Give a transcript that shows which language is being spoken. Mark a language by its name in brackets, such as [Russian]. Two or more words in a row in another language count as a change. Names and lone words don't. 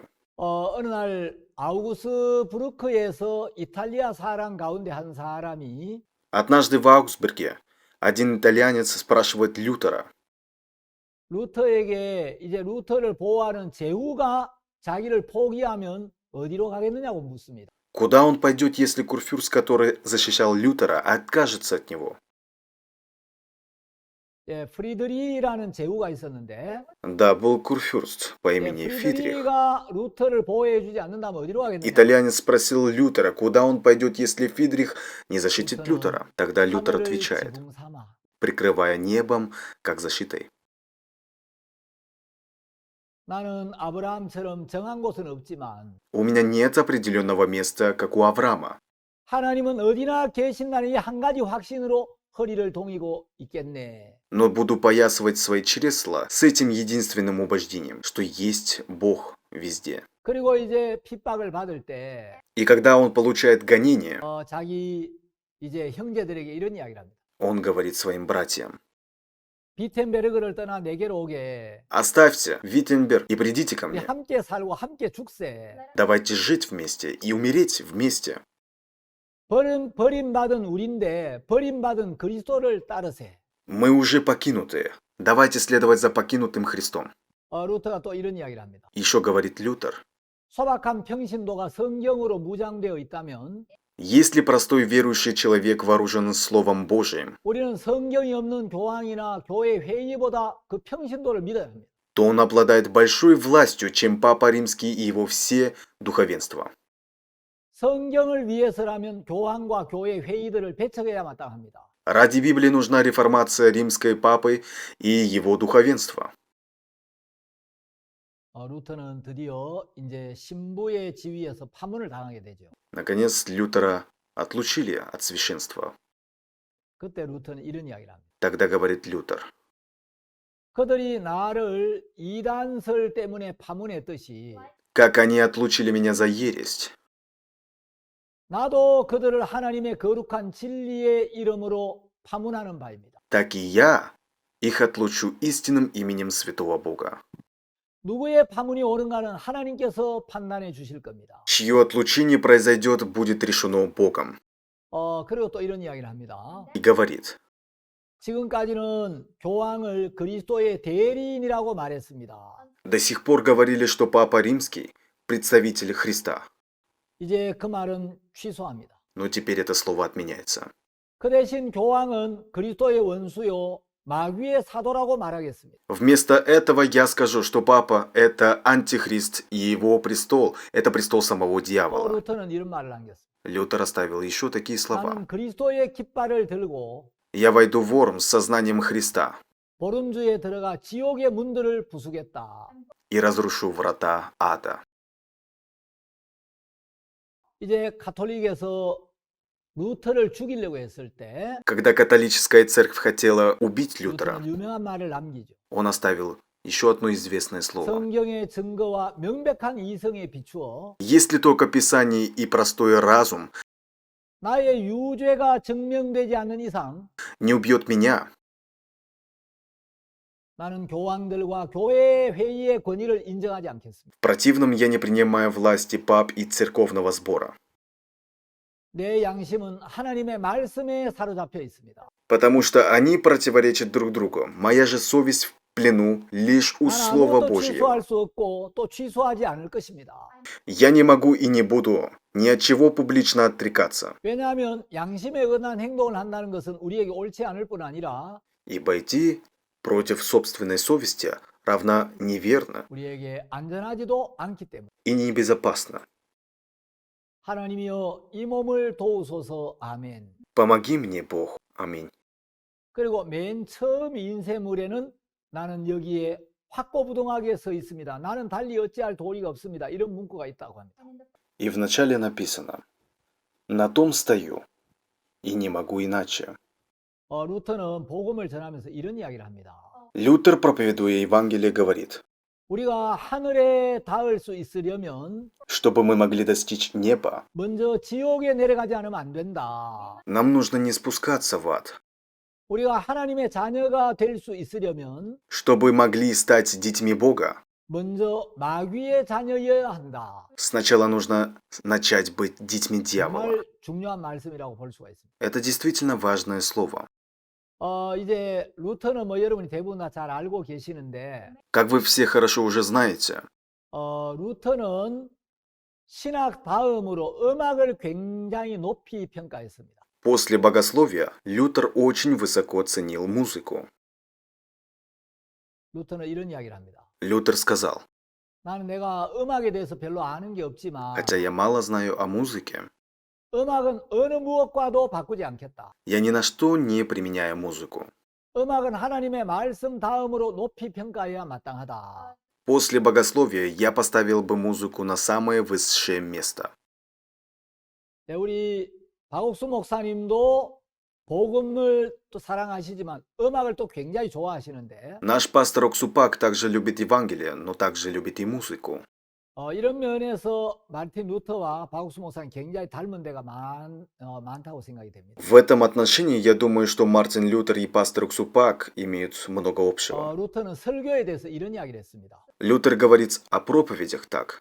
[Korean] 어느 날 아우구스 브루크에서 이탈리아 사람 가운데 한 사람이 [Russian] Однажды в Аугсбурге один итальянец спрашивает Лютера, [Korean] 루터에게 이제 루터를 보호하는 제후가 자기를 포기하면 어디로 가겠느냐고 묻습니다. [Russian] куда он пойдет, если курфюрст, который защищал Лютера, откажется от него. [Korean] 예, 프리드리히라는 제후가 있었는데 [Russian] Да, был курфюрст по [Korean] 예, [Russian] имени Фридрих. [Korean] 프리드리히가 루터를 보호해 주지 않는다면 어디로 가겠느냐? [Russian] Итальянец спросил Лютера, куда он пойдет, если Фридрих не защитит [Korean] 루터는 [Russian] Лютера. Тогда Лютер [Korean] 하늘을 [Russian] отвечает, [Korean] 지붕 삼아 [Russian] прикрывая небом, как защитой. [Korean] 나는 아브라함처럼 정한 곳은 없지만 [Russian] У меня нет определенного места, как у Авраама. [Korean] 하나님은 어디나 계신다는 이 한 가지 확신으로 허리를 동이고 있겠네. [Russian] Но буду поясывать свои чресла с этим единственным убеждением, что есть Бог везде. [Korean] 그리고 이제 핍박을 받을 때 [Russian] И когда он получает гонение, [Korean] 자기 이제 형제들에게 이런 이야기를 합니다. [Russian] он говорит своим братьям, [Korean] 비텐베르그를 떠나 내게로 오게. [Russian] оставьте Виттенберг и придите ко [Korean] 우리 [Russian] мне. [Korean] 함께 살고 함께 죽세. [Russian] Давайте жить вместе и умереть вместе. [Korean] 버림받은 우린데 버림받은 그리스도를 따르세. [Russian] Мы уже покинутые. Давайте следовать за покинутым Христом. [Korean] 루터가 또 이런 이야기를 합니다. [Russian] Еще говорит Лютер, [Korean] 소박한 평신도가 성경으로 무장되어 있다면 [Russian] если простой верующий человек вооружен Словом Божиим, [Korean] 우리는 성경이 없는 교황이나 교회 회의보다 그 평신도를 믿어야 합니다. [Russian] то он обладает большой властью, чем Папа Римский и его все духовенства. [Korean] 성경을 위해서라면 교황과 교회 회의들을 배척해야 마땅합니다. [Russian] Ради Библии нужна реформация римской папы и его духовенства. [Korean] 루터는 드디어 이제 신부의 지위에서 파문을 당하게 되죠. [Russian] Наконец, Лютера отлучили от священства. [Korean] 그때 루터는 이런 이야기를 합니다. [Russian] Тогда говорит Лютер, [Korean] 그들이 나를 이단설 때문에 파문했듯이 [Russian] как они отлучили меня за ересь, [Korean] 나도 그들을 하나님의 거룩한 진리의 이름으로 파문하는 바입니다. [Russian] так и я их отлучу истинным именем святого Бога. [Korean] 누구의 파문이 옳은가는 하나님께서 판단해 주실 겁니다. [Russian] Чье отлучение произойдет, будет решено Богом. [Korean] 그리고 또 이런 이야기를 합니다. [Russian] И говорит, [Korean] 지금까지는 교황을 그리스도의 대리인이라고 말했습니다. [Russian] до сих пор говорили, что Папа Римский – представитель Христа. [Korean] 이제 그 말은 취소합니다. [Russian] Но теперь это слово отменяется. [Korean] 그 대신 교황은 그리스도의 원수요 마귀의 사도라고 말하겠습니다. [Russian] Вместо этого я скажу, что папа – это антихрист, и его престол – это престол самого [Korean] 또 [Russian] дьявола. [Korean] 루터는 이런 말을 남겼습니다. [Russian] Лютер оставил еще такие слова. [Korean] 나는 그리스도의 깃발을 들고 [Russian] «Я войду в Worm с сознанием Христа [Korean] 보름주에 들어가 지옥의 문들을 부수겠다. [Russian] и разрушу врата ада». [Korean] 이제 가톨릭에서 루터를 죽이려고 했을 때 [Russian] Когда католическая церковь хотела убить Лютера, [Korean] 루터는 유명한 말을 남기죠. [Russian] он оставил еще одно известное слово. [Korean] 성경의 증거와 명백한 이성에 비추어 [Russian] Если только Писание и простой разум [Korean] 나의 유죄가 증명되지 않는 이상 [Russian] не убьет меня, [Korean] 나는 교황들과 교회 회의의 권위를 인정하지 않겠습니다. [Russian] в противном я не принимаю власти пап и церковного сбора. [Korean] 내 양심은 하나님의 말씀에 사로잡혀 있습니다. [Russian] Потому что они противоречат друг другу. Моя же совесть в плену лишь у [Korean] 나는 [Russian] Слова [Korean] 아무것도 [Russian] Божьего. [Korean] 취소할 수 없고 또 취소하지 않을 것입니다. [Russian] Я не могу и не буду ни от чего публично отрекаться, [Korean] 왜냐하면 양심에 어긋난 행동을 한다는 것은 우리에게 옳지 않을 뿐 아니라 [Russian] ибо идти против собственной совести равна неверно [Korean] 우리에게 안전하지도 않기 때문에 [Russian] и небезопасно. [Korean] 하나님이여 이 몸을 도우소서 아멘. [Russian] Помоги мне, Бог. Аминь. [Korean] 그리고 맨 처음 인쇄물에는 나는 여기에 확고부동하게 서 있습니다. 나는 달리 어찌할 도리가 없습니다. 이런 문구가 있다고 합니다. [Russian] И вначале написано: «На том стою, и не могу иначе». [Korean] 루터는 복음을 전하면서 이런 이야기를 합니다. [Russian] Лютер, проповедуя Евангелие, говорит: [Korean] 우리가 하늘에 닿을 수 있으려면 [Russian] чтобы мы могли достичь неба, [Korean] 먼저 지옥에 내려가지 않으면 안 된다. [Russian] нам нужно не спускаться в ад. [Korean] 우리가 하나님의 자녀가 될 수 있으려면 [Russian] Чтобы могли стать детьми Бога, [Korean] 먼저 마귀의 자녀여야 한다. [Russian] сначала нужно начать быть детьми дьявола. [Korean] 정말 중요한 말씀이라고 볼 수가 있습니다. [Russian] Это действительно важное слово. [Korean] 이제 루터는 뭐 여러분이 대부분 다 잘 알고 계시는데 [Russian] Как вы все хорошо уже знаете, [Korean] 루터는 신학 다음으로 음악을 굉장히 높이 평가했습니다. [Russian] после богословия Лютер очень высоко ценил музыку. [Korean] 루터는 이런 이야기를 합니다. [Russian] Лютер сказал: [Korean] 나는 내가 음악에 대해서 별로 아는 게 없지만 [Russian] хотя я мало знаю о музыке, [Korean] 음악은 어느 무엇과도 바꾸지 않겠다. [Russian] я ни на что не применяю музыку. [Korean] 음악은 하나님의 말씀 다음으로 높이 평가해야 마땅하다. [Russian] После богословия я поставил бы музыку на самое высшее место. [Korean] 네, 우리 박옥수 목사님도 복음을 또 사랑하시지만 음악을 또 굉장히 좋아하시는데 [Russian] Наш пастор Оксупак также любит Евангелие, но также любит и музыку. [Korean] 이런 면에서 마르틴 루터와 박옥수 목사님 굉장히 닮은 데가 많다고 생각이 됩니다. [Russian] В этом отношении я думаю, что Мартин Лютер и пастор Оксупак имеют много общего. [Korean] 루터는 설교에 대해서 이런 이야기를 했습니다. [Russian] Лютер говорит о проповедях так.